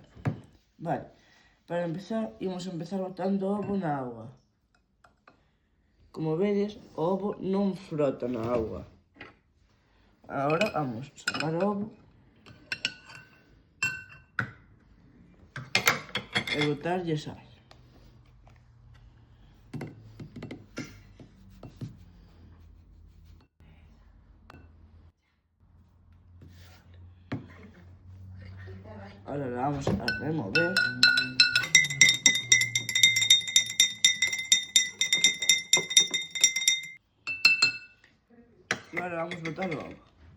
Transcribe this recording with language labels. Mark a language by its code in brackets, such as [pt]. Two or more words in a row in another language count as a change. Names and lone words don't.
[gl] Vale, para empezar, imos empezar botando o ovo na auga. Como vedes, o ovo non frota na auga. Agora vamos sacar o ovo e botarlle sal. [es] Ahora la vamos a remover. Y ahora vamos a botar [gl] o agua.